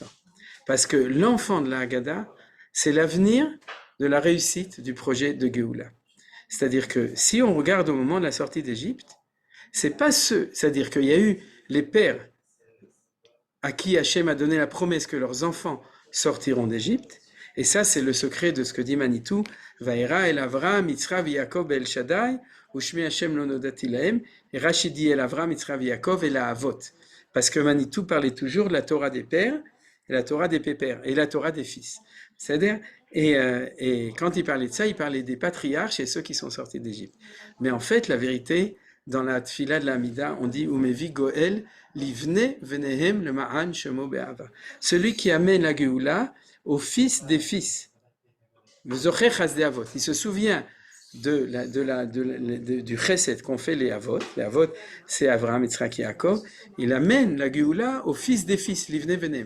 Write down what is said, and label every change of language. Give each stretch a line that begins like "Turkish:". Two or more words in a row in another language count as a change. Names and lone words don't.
French: Parce que l'enfant de la Haggadah, c'est l'avenir de la réussite du projet de Géoula. C'est-à-dire que si on regarde au moment de la sortie d'Égypte, c'est-à-dire qu'il y a eu les pères à qui Hachem a donné la promesse que leurs enfants sortiront d'Égypte, et ça c'est le secret de ce que dit Manitou,
Hebrew: וירא אל אברם, יצחק, יעקב, אל שדי, ושמי השם לא נודעתי להם,
French: et Rashi dit
Hebrew: אל אברם, יצחק, יעקב,
French: et la Avot. parce que Manitou parlait toujours de la Torah des pères, et la Torah des pépères, et la Torah des fils. C'est-à-dire, et quand il parlait de ça, il parlait des patriarches et ceux qui sont sortis d'Égypte. Mais en fait, la vérité, dans la tfila de la Hamida, on dit
Hebrew: ומביא גואל לבני בניהם למען שמו באהבה.
French: Celui qui amène la Géoula au fils des fils. Il se souvient du chesed qu'ont fait les avot. Les avot, c'est Avraham, Yitzhak et Yaakov. Il amène la Géoula au fils des fils,
Hebrew: לבני בניהם.